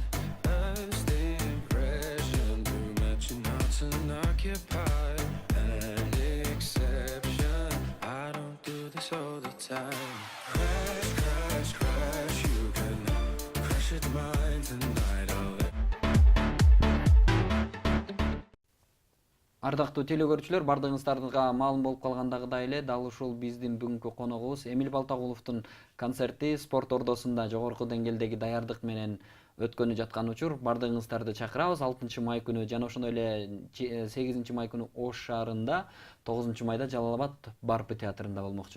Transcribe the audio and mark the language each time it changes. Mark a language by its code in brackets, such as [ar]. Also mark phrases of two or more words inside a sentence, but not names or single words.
[en] First impression, too much and hearts unoccupied. An exception, I don't do this all the time. Crash, crash, crash, you can crash at mine tonight. I'll let [ky] Ардактуу телекөрүүчүлөр, бардыгыңыздарга маалым болуп калгандагыдай эле дал ушул биздин бүгүнкү коногубуз Эмил Балтагуловдун концерти спорт ордосунда жогорку деңгээлдеги даярдык менен өткөнү жаткан учур. Бардыгыңыздарды чакырабыз 6 май күнү жана ошондой эле 8 май күнү Ош шаарында, 9 майда Жалал-Абад Барпы театрында болмокчу.